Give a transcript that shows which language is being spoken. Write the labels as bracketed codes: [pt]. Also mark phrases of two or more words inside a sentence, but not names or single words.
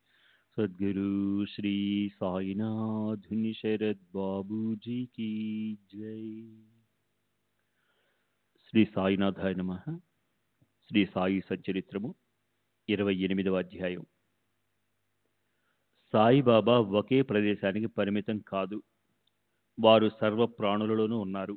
[hi] सद्गुरु श्री साईनाथ शरद बाबू जी की जय। [sa] శ్రీ సాయినాథాయ నమః. [te] శ్రీ సాయి సచ్చరిత్రము 28వ అధ్యాయం. సాయిబాబా ఒకే ప్రదేశానికి పరిమితం కాదు, వారు సర్వ ప్రాణులలోనూ ఉన్నారు.